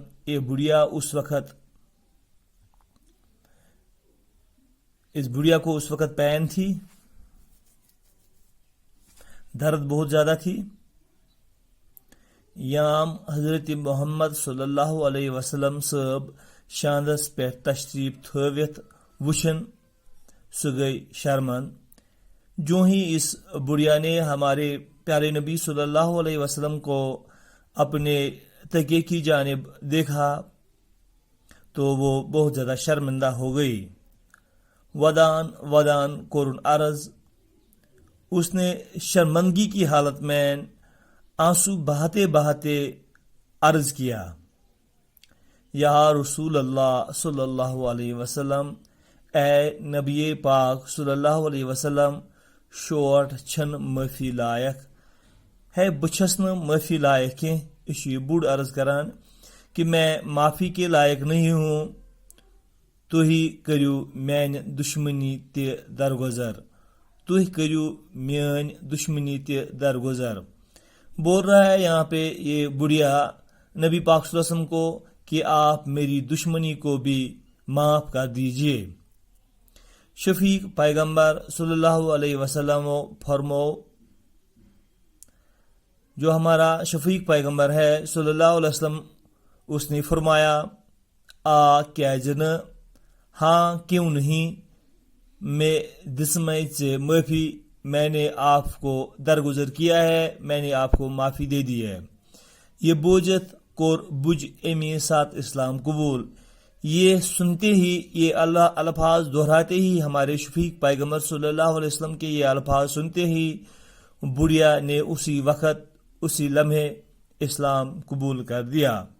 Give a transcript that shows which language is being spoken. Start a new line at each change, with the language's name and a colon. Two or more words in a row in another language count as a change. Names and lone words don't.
Urdu: یہ بڑھیا اس بڑھیا کو اس وقت پین تھی، درد بہت زیادہ تھی.
Kashmiri: یام حضرت محمد
Arabic: صلی اللہ علیہ وسلم
Kashmiri: صب شاندس پہ تشریف تھوت وچھن سہ گئی شرمند.
Urdu: جو ہی اس بڑھیا نے ہمارے پیارے نبی
Arabic: صلی اللہ علیہ وسلم
Urdu: کو اپنے تکیے کی جانب دیکھا تو وہ بہت زیادہ شرمندہ ہو گئی.
Kashmiri: ودان کورن عرض.
Urdu: اس نے شرمندگی کی حالت میں آنسو بہاتے بہاتے عرض کیا
Arabic: یا رسول اللہ صلی اللہ علیہ وسلم
Urdu: اے نبی پاک
Arabic: صلی اللہ علیہ وسلم
Kashmiri: شوٹ چھن معافی لائق
Urdu: ہے.
Kashmiri: بچھس ن معافی لائق کی.
Urdu: یہ بوڑ عرض کران کہ میں معافی کے لائق نہیں ہوں.
Kashmiri: تُہۍ کٔرِو میانہِ دشمنی تہِ درگزر. تُہۍ کٔرِو میٲنۍ دشمنی تہِ درگزر.
Urdu: بول رہا ہے یہاں پہ یہ بڑھیا نبی پاک
Arabic: صلی اللہ علیہ وسلم
Urdu: کو کہ آپ میری دشمنی کو بھی معاف کر دیجئے.
Kashmiri: شفیق پیغمبر
Arabic: صلی اللہ علیہ وسلم
Kashmiri: فرمو.
Urdu: جو ہمارا شفیق پیغمبر ہے
Arabic: صلی اللہ علیہ وسلم
Urdu: اس نے فرمایا
Kashmiri: آ کیازِ نہٕ
Urdu: ہاں کیوں نہیں میں دسمے سے معافی. میں نے آپ کو درگزر کیا ہے، میں نے آپ کو معافی دے دی ہے.
Kashmiri: یہ بوجت کور بج امی سات اسلام قبول.
Urdu: یہ سنتے ہی یہ الفاظ دہراتے ہی ہمارے شفیق پیغمبر
Arabic: صلی اللہ علیہ وسلم
Urdu: کے یہ الفاظ سنتے ہی بڑھیا نے اسی وقت اسی لمحے اسلام قبول کر دیا۔